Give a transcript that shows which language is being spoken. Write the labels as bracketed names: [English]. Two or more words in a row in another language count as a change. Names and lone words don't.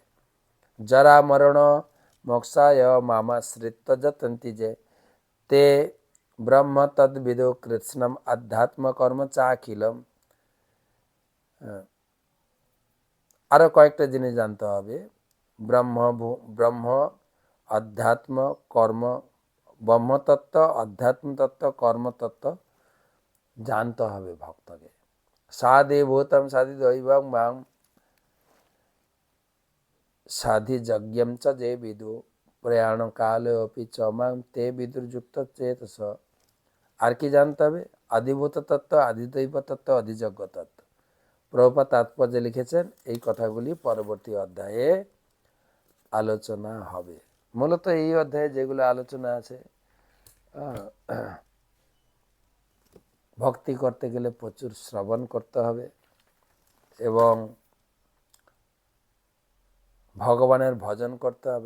[Sanskrit] জরা মরণ মোক্ষায় মামাশ্রিত্য যতন্তি যে তে ব্রহ্ম তদ্বিদো কৃষ্ণম আধ্যাত্ম কর্ম চাখিলম। [Bangla] আরো কয়েকটা জিনিস জানতে হবে। ব্রহ্ম অধ্যাত্ম কর্ম, ব্রহ্মতত্ত্ব, অধ্যাত্ম তত্ত্ব, কর্মতত্ত্ব জানতে হবে ভক্তকে। [Sanskrit] সাধি ভূতম সাধি দৈবং মাম সাধি যজ্ঞম চ যে বিদু প্রয়াণ কালে অপি চ মাম তে বিদুর্যুক্ত চেতস। [Bangla] আর কি জানতে হবে? আদিভূত তত্ত্ব, আদিদৈব তত্ত্ব, অধিযজ্ঞ তত্ত্ব। প্রভুপাদ তাৎপর্যে লিখেছেন এই কথাগুলি পরবর্তী অধ্যায়ে আলোচনা হবে। মূলত এই অধ্যায়ে যেগুলো আলোচনা আছে, ভক্তি করতে গেলে প্রচুর শ্রবণ করতে হবে এবং ভগবানের ভজন করতে হবে।